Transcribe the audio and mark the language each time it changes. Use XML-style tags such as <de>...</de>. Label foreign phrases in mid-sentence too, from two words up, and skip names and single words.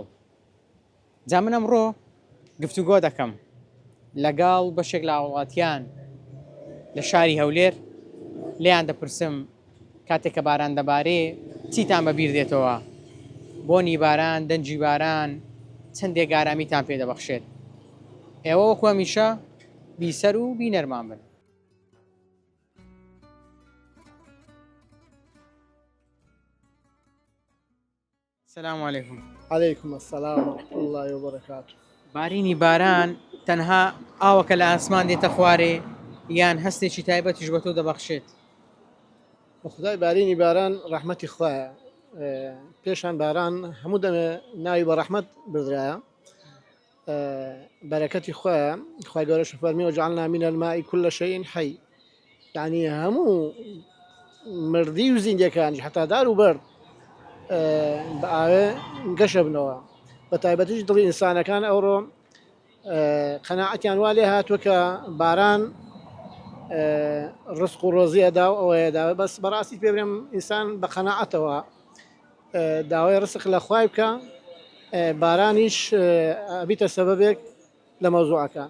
<ckb>جا من ئەمڕۆ گفتوگۆ دەکەم لەگەڵ بەشێک لە هاوڵاتیان لە شاری هەولێر، لێیان دەپرسم کاتێک کە باران دەبارێ چیتان بەبیر دێتەوە؟ بۆنی باران، دەنجی باران چەندێک ئارامیتان پێ دەبەخشێت؟ ئێوە وەکو هەمیشە بیسەر و بینەرمان بن.</ckb> <ar>سلام علیکم. عليكم السلام ورحمة الله وبركاته.</ar> <ckb>بارینی باران تەنها ئاوەکە لە ئاسمان دێتە خوارێ یان هەستێکی تایبەتیش بە تۆ دەبەخشێت؟ وخدای بارینی باران رحمەتی خوایە. پێشان باران هەموو دەمێ ناوی بە ڕەحمەت بدرایە، بەرەکەتی خوایە. خوای گەورەش فەرمی</ckb> <ar>وجعلنا من الماء كل شيء حي،</ar> <ckb>یعنی هەموو مردی و زیندەکانی حتا دار و بەرد بە ئاوێ گەشە بنەوە. بە تایبەتیش دڵی ئینسانەکان ئەوڕۆ قەناعەتیان وا لێ هاتووە کە باران ڕزق و ڕۆزیە دا و ئەوەیەدا، بەس بەڕاستی پێ بڵێم ئینسان بە قەناعەتەوە داوای ڕزق لە خوای بکە، بارانیش ئەبیتە سەبەبێک لە مەوزوعەکان.</ckb>